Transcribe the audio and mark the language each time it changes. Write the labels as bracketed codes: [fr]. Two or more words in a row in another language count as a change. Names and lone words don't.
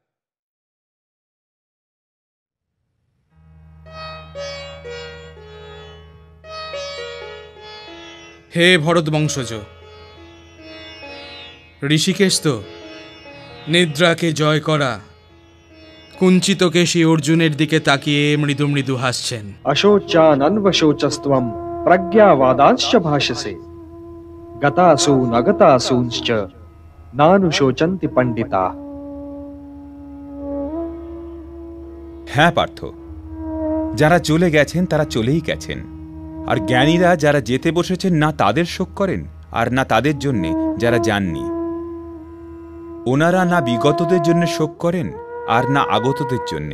[bn] হে ভরত বংশজ, ঋষিকেশ তো নিদ্রাকে জয় করা কুঞ্চিত কেশী অর্জুনের দিকে তাকিয়ে মৃদু মৃদু হাসছেন। [sa] अशोचानन्वशोचस्त्वं प्रज्ञावादांश्च भाषसे गतासून अगतासूंश्च नानुशोचन्ति पंडिता। [bn] হ্যাঁ পার্থ, যারা চলে গেছেন তারা চলেই গেছেন। আর জ্ঞানীরা যারা যেতে বসেছেন না তাদের শোক করেন আর না তাদের জন্যে যারা যাননি। ওনারা না বিগতদের জন্য শোক করেন আর না আগতদের জন্যে।